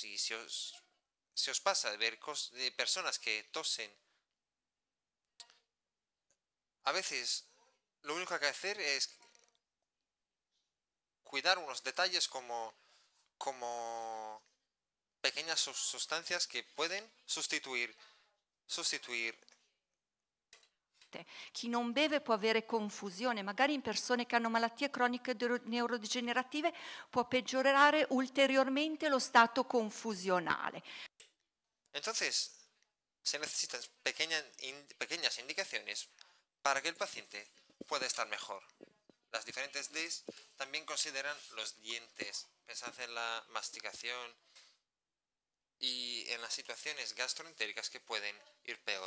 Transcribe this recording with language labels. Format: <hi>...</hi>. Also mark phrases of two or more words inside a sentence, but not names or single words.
<es>Y si os pasa de ver de personas que tosen, a veces lo único que hay que hacer es cuidar unos detalles como pequeñas sustancias che pueden sostituire.</es> <it>Chi non beve può avere confusione, magari in persone che hanno malattie croniche neurodegenerative può peggiorare ulteriormente lo stato confusionale.</it> <es>Entonces, se necesitan pequeñas indicaciones para que el paciente pueda estar mejor. Las diferentes Ds también consideran los dientes. Pensad en la masticación y en las situaciones gastroentéricas que pueden ir peor.</es>